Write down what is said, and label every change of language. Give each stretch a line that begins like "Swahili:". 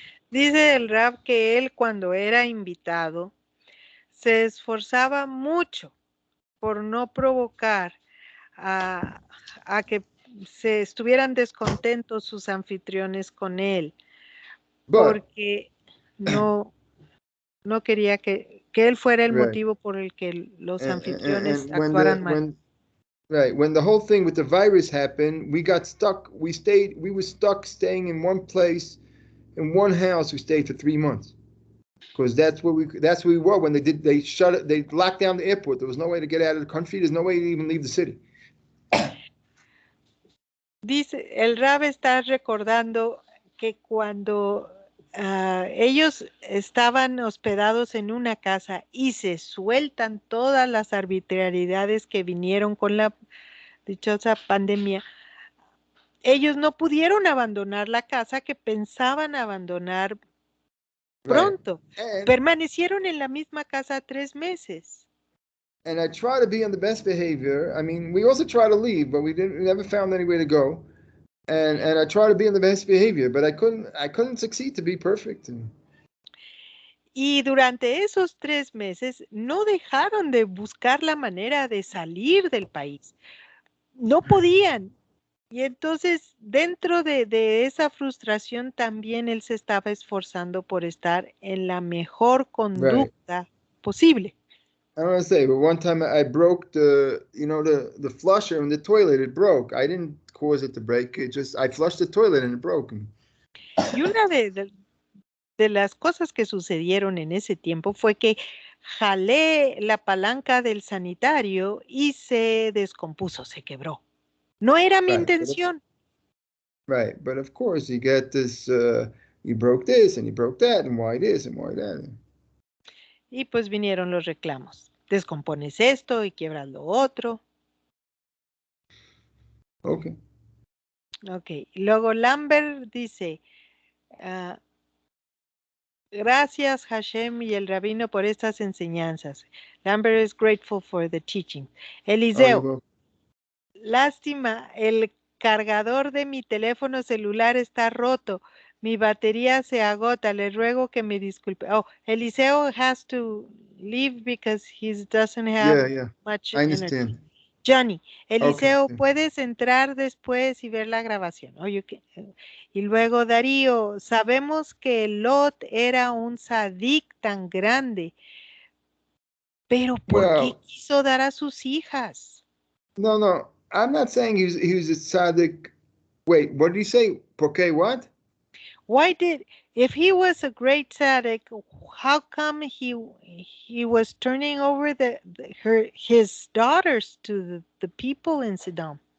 Spanish: Dice el rab que él cuando era invitado se esforzaba mucho por no provocar a que se estuvieran descontentos sus anfitriones con él, porque no quería que él fuera el motivo por el que los anfitriones actuaran mal.
English: When the whole thing with the virus happened, we got stuck. We were stuck staying in one place, in one house. We stayed for 3 months. Because that's where we were when they shut it, they locked down the airport. There was no way to get out of the country. There's no way to even leave the city.
Spanish: Dice, el Rab está recordando que cuando ellos estaban hospedados en una casa y se sueltan todas las arbitrariedades que vinieron con la dichosa pandemia, ellos no pudieron abandonar la casa que pensaban abandonar pronto.
English: Right.
Spanish: Permanecieron en la misma casa 3 meses.
English: And I try to be on the best behavior. I mean, we also try to leave, but we never found any way to go. And I try to be on the best behavior, but I couldn't succeed to be perfect.
Spanish: Y durante esos 3 meses no dejaron de buscar la manera de salir del país. No podían. Y entonces, dentro de esa frustración, también él se estaba esforzando por estar en la mejor conducta posible.
English: I don't want to say, but one time I broke the flusher in the toilet. It broke. I didn't cause it to break. I flushed the toilet and it broke.
Spanish: Y una de las cosas que sucedieron en ese tiempo fue que jalé la palanca del sanitario y se descompuso, se quebró. No era mi intención.
English: Right, but of course you get this, you broke this and you broke that, and why this and why that.
Spanish: Y pues vinieron los reclamos. Descompones esto y quiebras lo otro.
English: Okay.
Spanish: Ok, luego Lambert dice, gracias Hashem y el rabino por estas enseñanzas.
English: Lambert is grateful for the teaching.
Spanish: Eliseo, Lástima, el cargador de mi teléfono celular está roto. Mi batería se agota. Le ruego que me disculpe.
English: Oh, Eliseo has to leave because he doesn't have Yeah. much I energy. understand. Johnny, Okay.
Spanish: Eliseo, puedes entrar después y ver la grabación. Y luego Darío, sabemos que Lot era un sadik tan grande, pero ¿por qué
English: Well,
Spanish: quiso dar a sus hijas?
English: no. I'm not saying he was a tzaddik. Wait, what did he say? Porque what? If he was a great tzaddik, how come he was turning over his daughters to the people in Saddam?